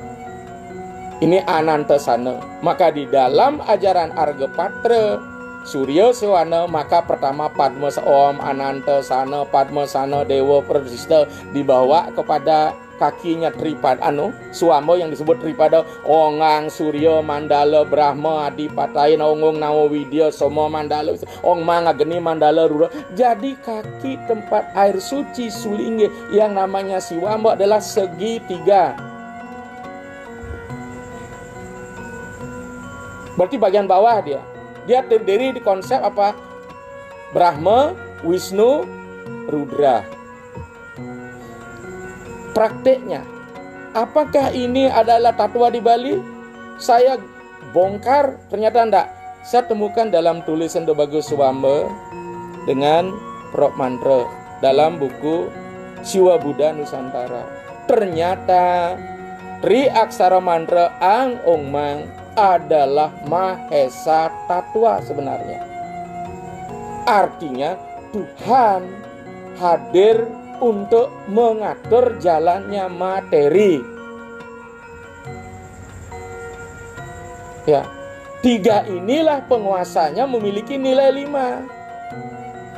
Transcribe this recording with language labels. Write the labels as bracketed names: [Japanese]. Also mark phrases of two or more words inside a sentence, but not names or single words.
[Indonesian] Ini Anantasana. Maka di dalam ajaran Argapatra, Surya Sewana, maka pertama [Sanskrit] Padma Om Anantasana, Padmasana Dewa Pradista [Indonesian] dibawa kepada kakinya Tripada Suamo yang disebut Tripada, [Sanskrit] Ongang Surya Mandala Brahma Adipataya Naunggung Nawawidya Somo Mandala Ong Manga Geni Mandala Rura. [Indonesian] Jadi kaki tempat air suci Sulingge yang namanya Siwambo adalah segitiga. Berarti bagian bawah dia. Dia terdiri di konsep apa? Brahma, Wisnu, Rudra. Prakteknya, apakah ini adalah tattva di Bali? Saya bongkar, ternyata enggak. Saya temukan dalam tulisan Bagus Swamba dengan prop mantra dalam buku Siwa Buddha Nusantara. Ternyata Tri Aksara Mantra Ang Ong Mang adalah Mahesa Tattva sebenarnya. Artinya Tuhan hadir untuk mengatur jalannya materi. Ya, tiga inilah penguasanya memiliki nilai 5.